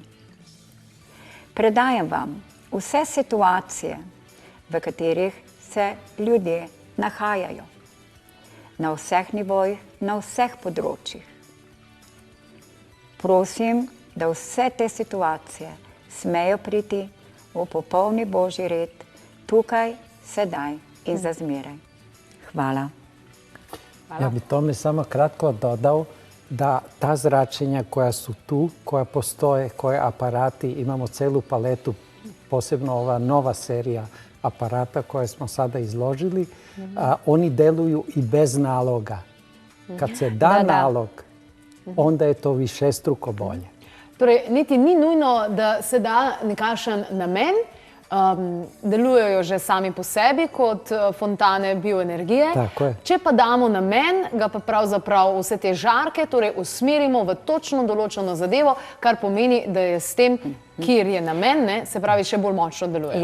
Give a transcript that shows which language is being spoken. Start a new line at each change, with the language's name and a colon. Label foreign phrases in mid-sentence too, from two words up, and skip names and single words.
Slovenian: Predajam vam vse situacije, v katerih se ljudje nahajajo, na vseh nivojih, na vseh področjih. Prosim, da vse te situacije smejo priti v popolni Božji red, tukaj, sedaj in za zmeraj. Hvala.
Serbian: Ja bi tome samo kratko dodao da ta zračenja koja su tu, koja postoje, koje aparati, imamo celu paletu, posebno ova nova serija aparata koje smo sada izložili, oni deluju i bez naloga. Kad se da nalog, onda je to višestruko bolje.
Slovenian: Torej, niti ni nujno, da se da nekakšen namen, delujejo že sami po sebi kot fontane bioenergije. Tako je. Če pa damo namen, ga pa pravzaprav vse te žarke usmerimo v točno določeno zadevo, kar pomeni, da je s tem, kjer je namen, se pravi, še bolj močno deluje.